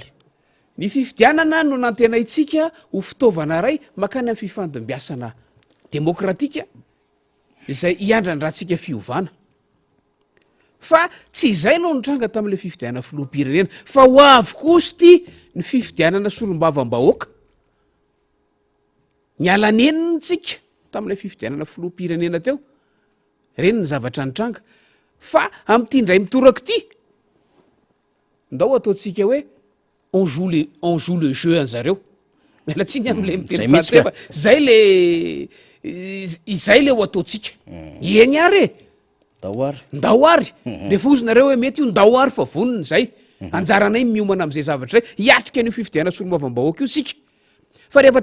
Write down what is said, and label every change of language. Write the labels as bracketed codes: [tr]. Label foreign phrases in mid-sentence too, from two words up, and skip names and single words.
[mg] ny fifidianana no nantenaitsika ho fitaovana ray makany amin'ny fifandimbiasana demokratika izay hiandrany rahantsika fiovana fa tsy izay no nitranga tamin'le fifidianana filoham-pirenena fa ho avy kosa ty ny fifidianana solombavam-bahoaka ny alanenitsika tamin'ilay fifidianana filoham-pirenena teo reny ny zavatra nitranga fa amin'ity ndray mitoraka ity ndao ataotsika hoe [fr] on joue le jeu [mg] anzareo mialatsiny am'le miteny fahatsy fa izay le ho ataotsika eny ary ndao ary rehefa ozy nareo hoe mety io ndao ary fa vonony zay anjaranay miomana am'izay zavatra zay hiatrika an'io fifidianana solombavam-bahoaka io sika fa rehefa